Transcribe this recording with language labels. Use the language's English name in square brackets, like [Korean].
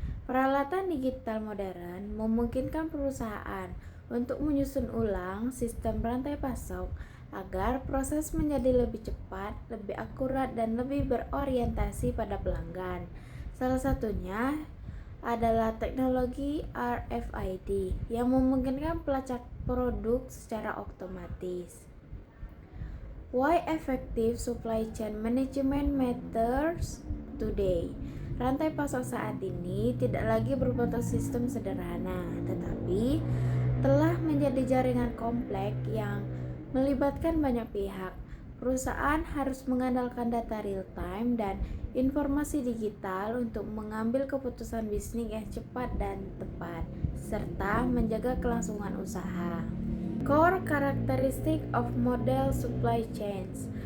[Indonesian] Peralatan digital modern memungkinkan perusahaan untuk menyusun ulang sistem rantai pasok agar proses menjadi lebih cepat, lebih akurat, dan lebih berorientasi pada pelanggan. Salah satunya adalah teknologi RFID yang memungkinkan pelacak produk secara otomatis. [English] Why effective supply chain management matters today? [Indonesian] Rantai pasok saat ini tidak lagi berbentuk sistem sederhana, tetapi telah menjadi jaringan kompleks yang melibatkan banyak pihak. Perusahaan harus mengandalkan data real time dan informasi digital untuk mengambil keputusan bisnis yang cepat dan tepat, serta menjaga kelangsungan usaha. [English] Core characteristic of model supply chains.